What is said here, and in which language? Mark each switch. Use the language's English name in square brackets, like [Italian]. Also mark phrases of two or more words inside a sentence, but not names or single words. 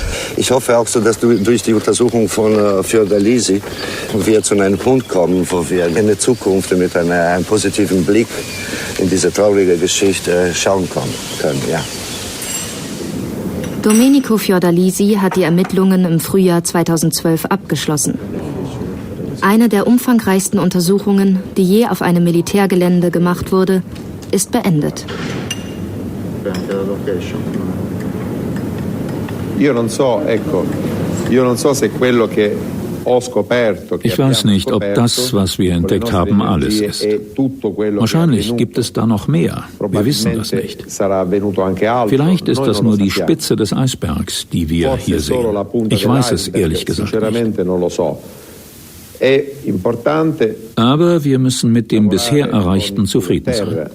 [German] Ich hoffe auch so, dass durch die Untersuchung von Fiordalisi wir zu einem Punkt kommen, wo wir in der Zukunft mit einem positiven Blick in diese traurige Geschichte schauen können. Ja. Domenico Fiordalisi hat die Ermittlungen im Frühjahr 2012 abgeschlossen. Eine der umfangreichsten Untersuchungen, die je auf einem Militärgelände gemacht wurde, ist beendet. [Italian] Io non so se quello che [German] Ich weiß nicht, ob das, was wir entdeckt haben, alles ist. Wahrscheinlich gibt es da noch mehr. Wir wissen das nicht. Vielleicht ist das nur die Spitze des Eisbergs, die wir hier sehen. Ich weiß es ehrlich gesagt nicht. Aber wir müssen mit dem bisher Erreichten zufrieden sein.